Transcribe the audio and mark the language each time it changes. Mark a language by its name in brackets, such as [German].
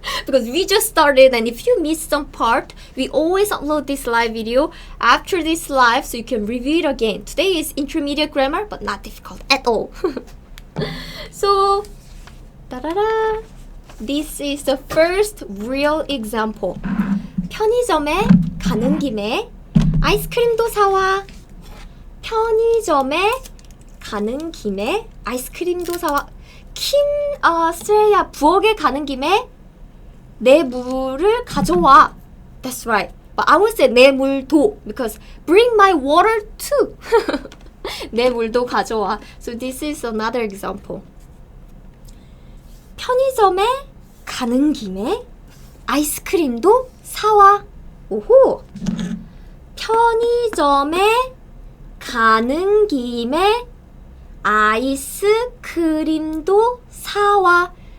[English] Because we just started, and if you missed some part, we always upload this live video after this live so you can review it again. Today is intermediate grammar, but not difficult at all. So, da-da-da. This is the first real example. [Korean] 편의점에 가는 김에 아이스크림도 사와. 편의점에 가는 김에 아이스크림도 사와. 스레야, 부엌에 가는 김에 내 물을 가져와. [English] That's right. But I would say [Korean] 내 물도 [English] because bring my water too. [Korean] 내 물도 가져와. [English] So this is another example. [Korean] 편의점에 가는 김에 아이스크림도 사와. 오호. 편의점에 가는 김에 아이스크림도 사와.